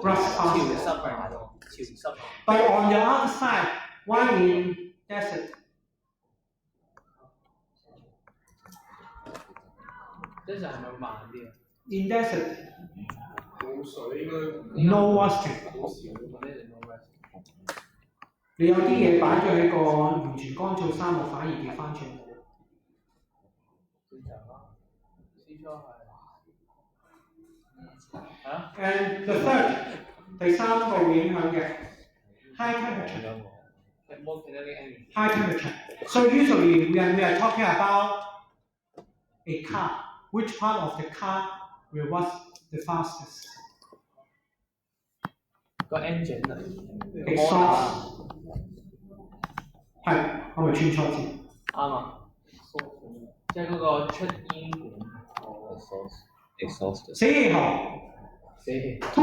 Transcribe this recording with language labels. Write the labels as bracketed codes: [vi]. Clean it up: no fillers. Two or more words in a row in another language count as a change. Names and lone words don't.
[en] But on the other side, why in desert? In desert, no rusting. [yue] 你有啲嘢擺咗喺個完全乾燥沙漠，反而掉翻轉。記錯係嚇。 [en] And the third [yue] 第三個會影響嘅 [en] high temperature. More kinetic energy. High temperature. So usually when we are talking about a car, which part of the car will rust the fastest? [yue] 個 engine 啊 Exhaust 係，我咪串錯字。啱啊，即係嗰個出煙管。 exhaust 死氣喉。死氣。通